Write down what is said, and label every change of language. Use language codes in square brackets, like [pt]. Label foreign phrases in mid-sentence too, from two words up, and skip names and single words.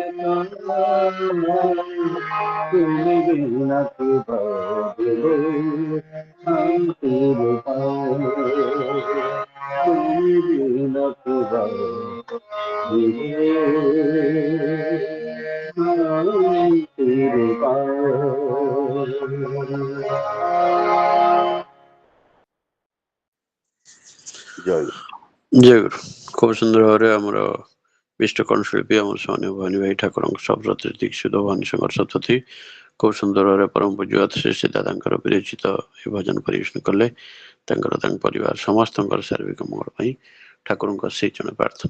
[or] তুমি বিনাকে বাদে শান্তির তুমি বিনাকে বাদে শান্তির জয় ଜୟ ଗୁରୁ। ଖୁବ ସୁନ୍ଦର ଭାବରେ ଆମର ବିଷ୍ଟ କଣ୍ଠଶିଳ୍ପୀ ଆମର ସୌନ୍ୟ ଭବାନୀ ଭାଇ ଠାକୁରଙ୍କ ସପ୍ରତି ଦୀକ୍ଷିତ ଭବାନୀ ଶଙ୍କର ସତପଥୀ ଖୁବ ସୁନ୍ଦର ଭାବରେ ପରମ ପୂଜ୍ୟ ଶ୍ରୀ ଦାଦାଙ୍କର ବିରଚିତ ଏହି ଭଜନ ପରିବେଷଣ କଲେ। ତାଙ୍କର ତାଙ୍କ ପରିବାର ସମସ୍ତଙ୍କର ଶାରୀରିକ ମଙ୍ଗଳ ପାଇଁ ଠାକୁରଙ୍କ ସେଇ ଜଣ ପ୍ରାର୍ଥନା।